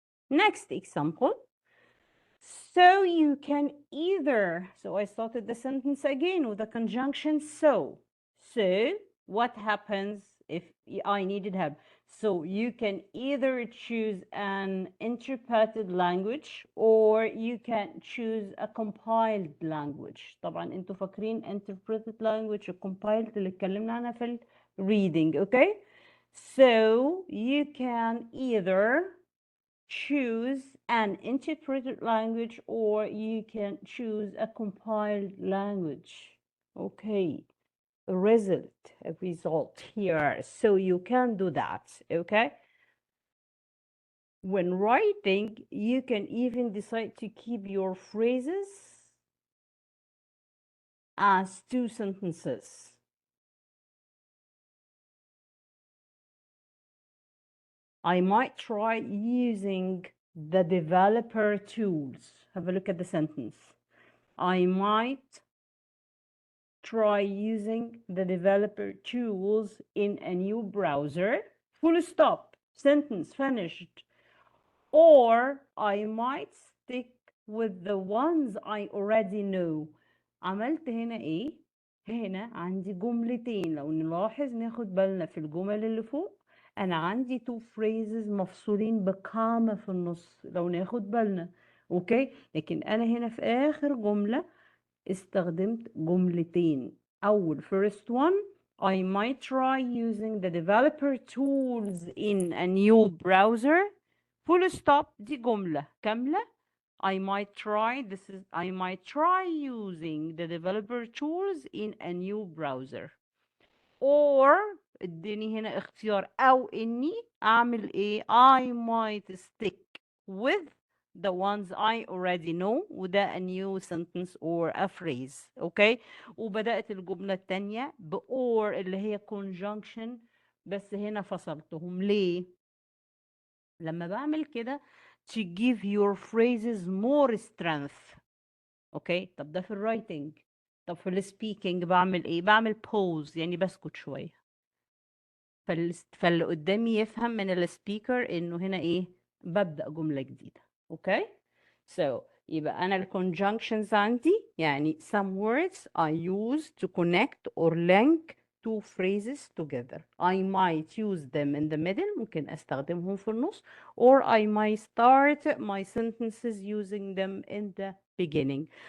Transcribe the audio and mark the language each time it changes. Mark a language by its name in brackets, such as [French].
[English] Next example. So you can either, so I started the sentence again with the conjunction so. So what happens if I needed help? So you can either choose an interpreted language or you can choose a compiled language. [Arabic] طبعا انتوا فاكرين interpreted language و compiled اللي اتكلمنا عنها في reading, okay? [English] So you can either choose an interpreted language or you can choose a compiled language. Okay, a result here. So you can do that, okay? When writing, you can even decide to keep your phrases as 2 sentences. I might try using the developer tools. Have a look at the sentence. I might try using the developer tools in a new browser. Full stop. Sentence finished. Or I might stick with the ones I already know. [Arabic] عملت هنا ايه؟ هنا عندي جملتين. لو نلاحظ ناخد بالنا في الجمل اللي فوق انا عندي 2 phrases مفصولين بكامة في النص لو ناخد بالنا. اوكي، لكن انا هنا في اخر جملة استخدمت جملتين. [English] أول first one I might try using the developer tools in a new browser. Full stop. [Arabic] دي جملة كاملة. [English] I might try using the developer tools in a new browser. Or [Arabic] اديني هنا اختيار أو إني أعمل إيه؟ [English] I might stick with the ones I already know وده a new sentence or a phrase. okay. [Arabic] وبدأت الجملة التانية ب or اللي هي conjunction بس هنا فصلتهم. ليه؟ لما بعمل كده [English] to give your phrases more strength. [Arabic] okay. طب ده في الرايتنج. طب في السبيكينج بعمل ايه؟ بعمل pause يعني بسكت شوية فاللي قدامي يفهم من السبيكر انه هنا ايه؟ ببدأ جملة جديدة. اوكي. [English] So [Arabic] يبقى انا الconjunctions عندي يعني [English] some words I use to connect or link two phrases together. I might use them in the middle. [Arabic] ممكن استخدمهم في النص. [English] Or I might start my sentences using them in the beginning.